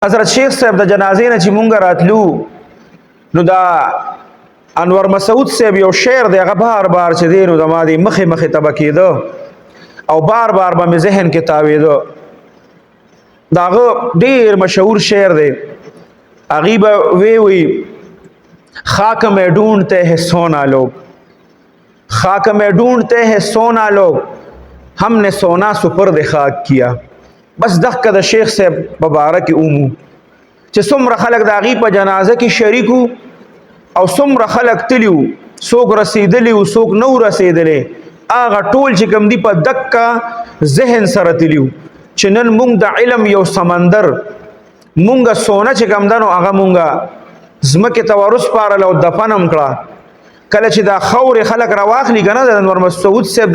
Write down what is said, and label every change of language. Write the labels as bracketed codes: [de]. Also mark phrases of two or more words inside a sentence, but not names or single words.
[ps] حضرت شیخ صاحب د جنازې نه چې مونږ راتلو نو دا انور مسعود صاحب یو شعر دی هغه بار بار چې دی نو د ما دی مخې تبه کېده او بار بار به مې ذهن کې تاوېده د هغه ډېر مشهور شعر دی هغې به وی [ur] خاک میں ڈھونڈتے ہیں سونا لوگ خاک میں ڈھونڈتے ہیں سونا لوگ ہم نے سونا سپرد خاک کیا [ps] بس دغه د شیخ صاحب مبارک اومو چې څومره خلک د هغې په جنازه کې شریک او څومره خلک تلیو څوک رسېدلی و څوک نه و رسېدلی هغه ټول چې کوم دي په دقه ذهن سره تلیو چې نن مونږ د علم یو سمندر مونږه سونه چې کوم ده نو هغه مونږه ځمکې ته ورسپارله او دفن هم کړه کله چې دا خاورې خلک راواخلي که نه د انور مسعود صاحب